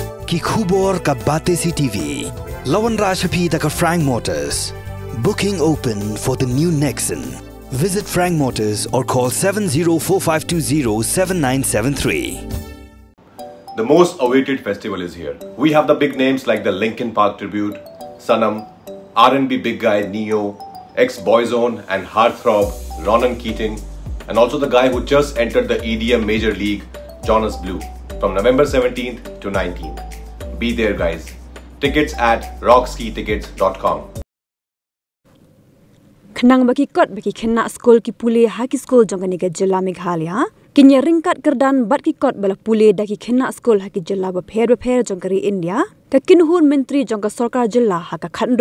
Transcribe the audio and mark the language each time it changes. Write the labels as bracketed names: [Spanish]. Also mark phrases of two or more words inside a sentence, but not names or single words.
[Khasi] Baki Khubor ka Batesi TV. Lawan Rashapi da ka Frank Motors. [English] Booking open for the new Nexon. Visit Frank Motors or call 7045207973. The most awaited festival is here. We have the big names like the Linkin Park tribute, Snem, R&B big guy Neo, ex-Boyzone and heartthrob Ronan Keating, and also the guy who just entered the EDM major league, Jonas Blue, from November 17th to 19th. Be there, guys. Tickets at rockskitickets.com. [Khasi] Khnang baki kot baki khenna Skul ki pule ha ki Skul jongani ga jilla Meghalaya kinya ringkat kerdan bat ki kot bala pule da ki khenna Skul ha ki jilla ba pher jongkari India ka kinhun menteri jongka Sorkar jilla ha ka khandro